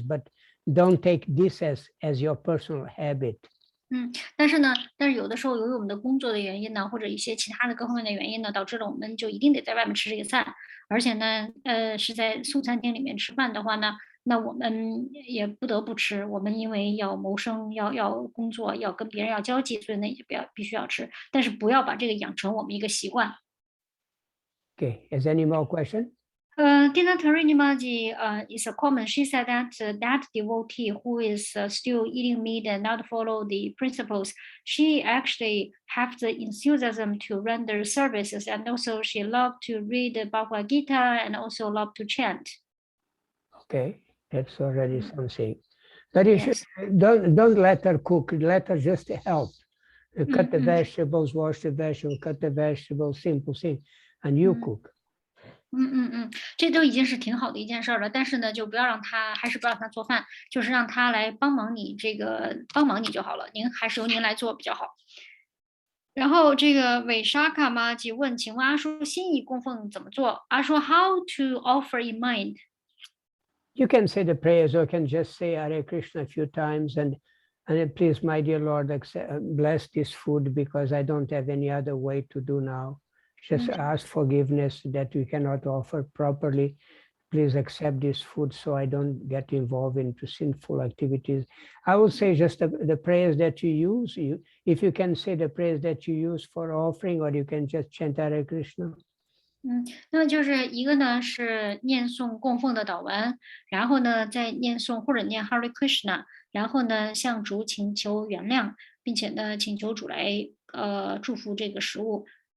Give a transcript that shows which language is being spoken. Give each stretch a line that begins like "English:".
English: But don't take this as your personal habit.
Chinese: 但是有的时候由于我们的工作的原因呢，或者一些其他的各方面的原因呢，导致了我们就一定得在外面吃这个菜，而且呢，是在素餐厅里面吃饭的话呢，那我们也不得不吃。我们因为要谋生，要工作，要跟别人要交际，所以呢也必须要吃。但是不要把这个养成我们一个习惯。
English: Okay, is there any more question? Dina Tarinimagi is a comment. She said that that devotee who is still eating meat and not follow the principles, she actually have the enthusiasm to render services, and also she loved to read the Bhagavad Gita and also loved to chant. Okay, that's already something. But you Yes. don't let her cook. Let her just help. Cut the vegetables, wash the vegetables, cut the vegetables, simple thing, and you cook.
Chinese: 这都已经是挺好的一件事了，但是呢，就不要让他，还是不让他做饭，就是让他来帮忙你就好了。还是由您来做比较好。然后这个韦沙卡妈就问，请问阿叔心意供奉怎么做？
English: 阿叔 How to offer in mind? You can say the prayers, or you can just say Hare Krishna a few times, and please, my dear Lord, bless this food because I don't have any other way to do now. Just ask forgiveness that we cannot offer properly. Please accept this food so I don't get involved into sinful activities. I would say just the prayers that you use. If you can say the prayers that you use for offering, or you can just chant Hare Krishna.
Chinese: 那么就是一个呢是念诵供奉的祷文，然后呢再念诵或者念 Hare Krishna， 然后呢向主请求原谅，并且呢请求主来祝福这个食物。